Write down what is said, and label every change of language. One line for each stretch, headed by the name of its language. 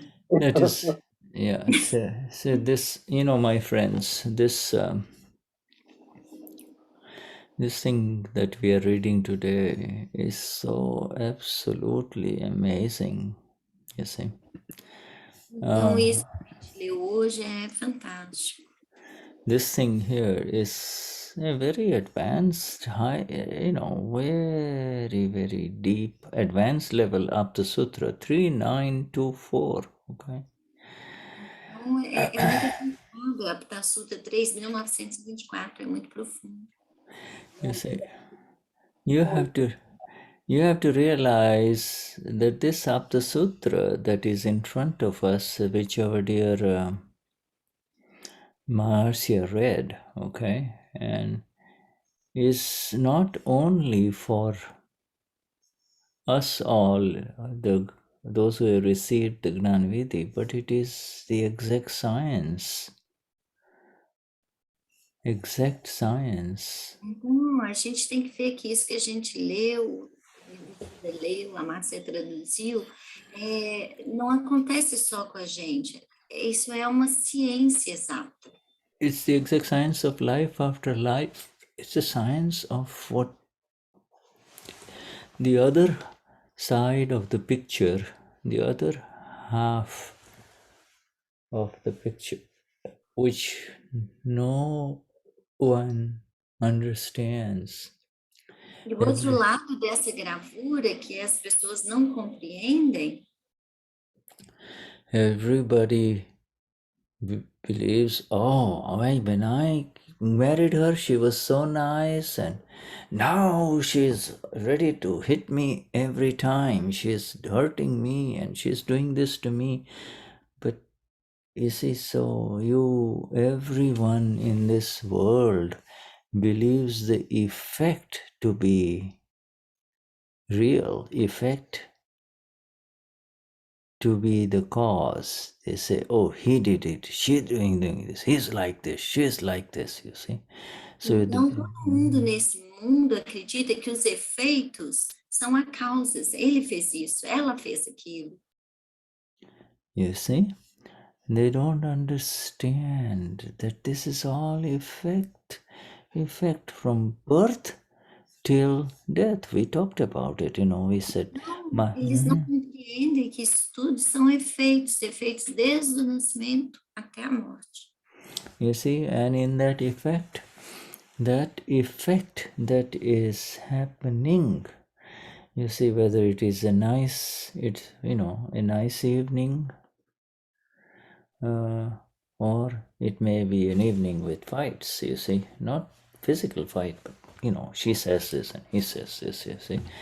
English: That is, yeah. So this, my friends, this thing that we are reading today is so absolutely amazing. You see.
Portuguese: Então isso que a gente leu hoje é fantástico.
English: This thing here is a very advanced, high, very, very deep, advanced level Aptasuttra 3924. Okay.
Portuguese: Então é muito avançado, a Aptasutra 3.924, é muito profundo.
English: You see, you have to realize that this Aptasutra that is in front of us, which our dear Marcia read, okay, and is not only for us all, those who have received the Gnani, but it is the exact science. Exact science.
Portuguese: Então, a gente tem que ver que isso que a gente leu, a Marcia traduziu, não acontece só com a gente. Isso é uma ciência exata.
English: It's the exact science of life after life. It's the science of what the other side of the picture, the other half of the picture, which no one understands.
Portuguese: E o outro lado dessa gravura que as pessoas não compreendem,
English: everybody believes, when I married her, she was so nice, and now she's ready to hit me every time. She's hurting me and she's doing this to me. But you see, so everyone in this world believes the effect to be real, effect to be the cause. They say, he did it, she's doing this, he's like this, she's like this, you see. So
Portuguese: então todo mundo nesse mundo acredita que os efeitos são as causas. Ele fez isso, ela fez aquilo.
English: You see, they don't understand that this is all effect from birth till death. We talked about it, we said.
Portuguese: Não, eles não compreendem que isso tudo são efeitos desde o nascimento até a morte.
English: You see, and in that effect that is happening, you see, whether it is a nice evening, or it may be an evening with fights, you see, not physical fight, but she says this and he says this, you see.